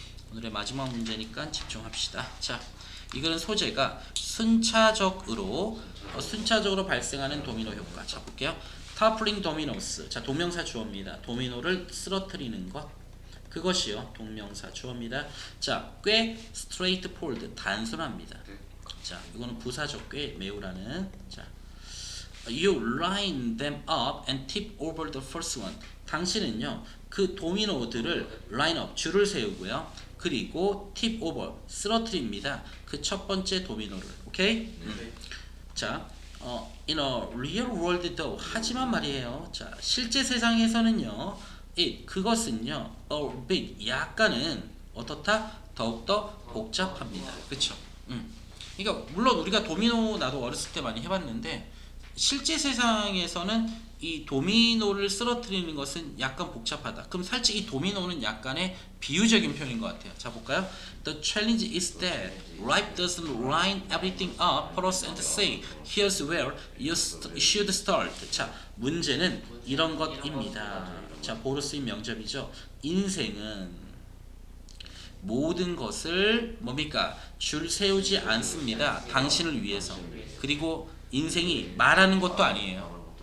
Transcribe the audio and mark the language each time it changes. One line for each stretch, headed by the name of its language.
Korean: 오늘의 마지막 문제니까 집중합시다. 자, 이거는 소재가 순차적으로 발생하는 도미노 효과. 자, 볼게요.
English: toppling dominoes.
Korean: 자, 동명사 주어입니다. 도미노를 쓰러뜨리는 것. 그것이요. 동명사 주어입니다. 자, 꽤 straightforward, 단순합니다. 자, 이거는 부사적 꽤 매우라는. 자,
English: you line them up and tip over the first one.
Korean: 당신은요, 그 도미노들을
English: line up,
Korean: 줄을 세우고요. 그리고
English: tip over,
Korean: 쓰러뜨립니다. 그 첫 번째 도미노를. 오케이?
English: 자, in a real world though,
Korean: 하지만 말이에요. 자, 실제 세상에서는요, 그것은요,
English: a bit,
Korean: 약간은 어떻다? 더욱더 복잡합니다. 그쵸? 그러니까 물론 우리가 도미노 나도 어렸을 때 많이 해봤는데 실제 세상에서는 이 도미노를 쓰러뜨리는 것은 약간 복잡하다. 그럼 살짝 이 도미노는 약간의 비유적인 표현인 것 같아요. 자, 볼까요?
English: The challenge is that life doesn't line everything up for us and say, here's where you should start.
Korean: 자, 문제는 이런 것입니다. 자, 보르스인 명접이죠. 인생은 모든 것을 뭡니까? 줄 세우지 않습니다. 당신을 위해서. 그리고 인생이 말하는 것도 아니에요.